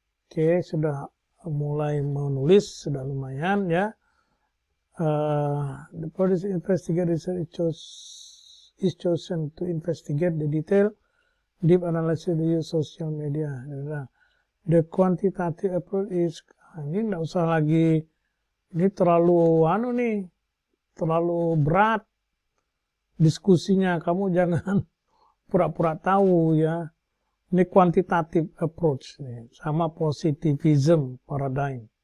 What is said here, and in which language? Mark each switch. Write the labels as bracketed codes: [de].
[id] Oke, sudah mulai menulis, sudah lumayan ya. [en] The project investigate research is chosen to investigate the detail, deep analysis the use social media. The quantitative approach is, [id] ini nggak usah lagi, ini terlalu terlalu berat diskusinya. Kamu jangan pura-pura tahu ya. Ini quantitative approach nih, sama positivism paradigm.